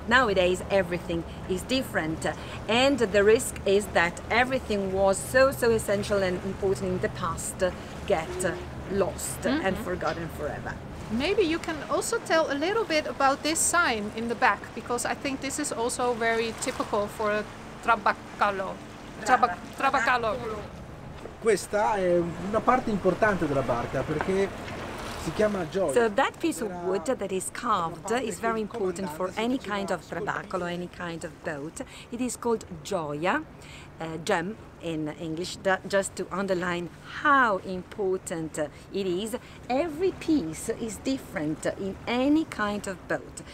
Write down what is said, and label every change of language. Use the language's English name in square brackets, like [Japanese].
[English] Nowadays, everything is different, and the risk is that everything was so essential and important in the past get lost and forgotten forever. Maybe you can also tell a little bit about this sign in the back, because I think this is also very typical for a trabaccolo. [Italian] Trabaccalo. Questa è una parte importante della barca perché Si chiama gioia. [English] So that piece of wood that is carved is very important for any kind of trabacolo, any kind of boat. It is called gioia, gem in English, just to underline how important it is. Every piece is different in any kind of boat.